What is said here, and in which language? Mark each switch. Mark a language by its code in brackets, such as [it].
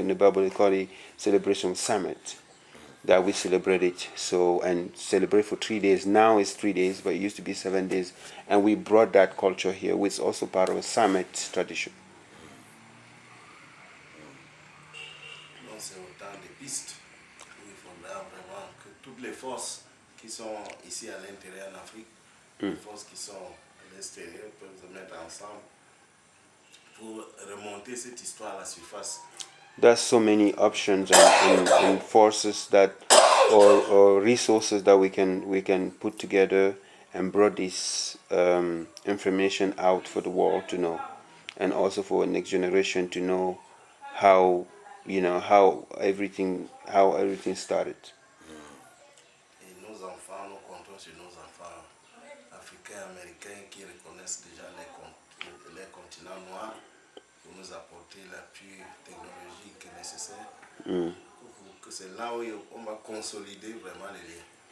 [en] When in the Bible they call it celebration summit, that we celebrate it. So and celebrate for 3 days. Now it's 3 days, but it used to be 7 days, and we brought that culture here, which is also part of a summit tradition. [fr] Donc c'est autant de pistes où il faudra vraiment que toutes les forces qui sont ici à l'intérieur en Afrique, les forces qui sont à l'extérieur peuvent se mettre ensemble pour remonter cette histoire à la surface. [en] There's so many options and forces that or resources that we can put together and brought this information out for the world to know, and also for the next generation to know how how everything started. [fr] Et nos enfants, nous comptons sur nos enfants africains, américains qui reconnaissent déjà les continents noirs pour nous apporter l'appui technologique nécessaire. C'est là où on va consolider vraiment les liens.